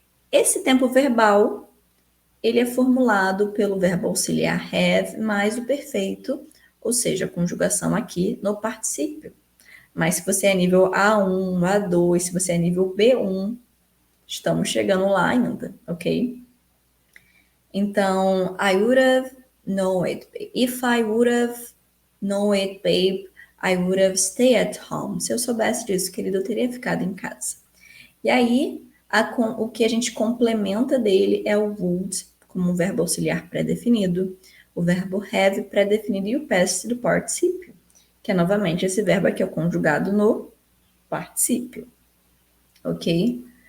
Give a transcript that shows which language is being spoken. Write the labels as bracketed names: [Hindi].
[Portuguese] Esse tempo verbal, ele é formulado pelo verbo auxiliar have mais o perfeito, ou seja, a conjugação aqui no particípio. Mas se você é nível A1, A2, se você é nível B1, estamos chegando lá ainda, ok? [English] Então, I would have known it. If I would have known it, babe, I would have stayed at home. [Portuguese] Se eu soubesse disso, querido, eu teria ficado em casa. E aí, o que a gente complementa dele é o would, como um verbo auxiliar pré-definido, o verbo have pré-definido e o past do particípio, que é novamente esse verbo aqui é o conjugado no particípio, ok?